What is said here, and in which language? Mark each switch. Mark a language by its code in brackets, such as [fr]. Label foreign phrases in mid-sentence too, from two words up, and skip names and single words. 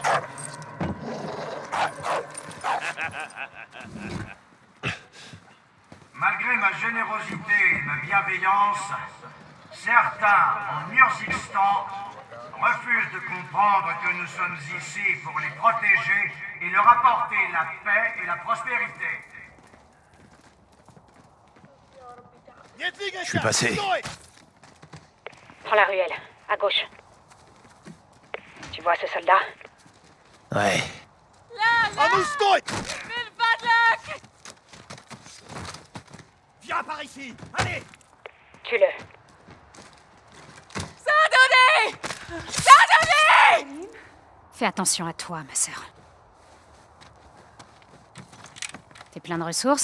[fr] Malgré ma générosité et ma bienveillance, certains, en Urzikstan, refusent de comprendre que nous sommes ici pour les protéger et leur apporter la paix et la prospérité. Je suis passé. Prends la ruelle, à gauche. Tu vois ce soldat? Ouais. [ru] А ну стой! [fr] Viens par ici. Allez. Tue-le. Fais attention à toi, ma sœur. T'es plein de ressources?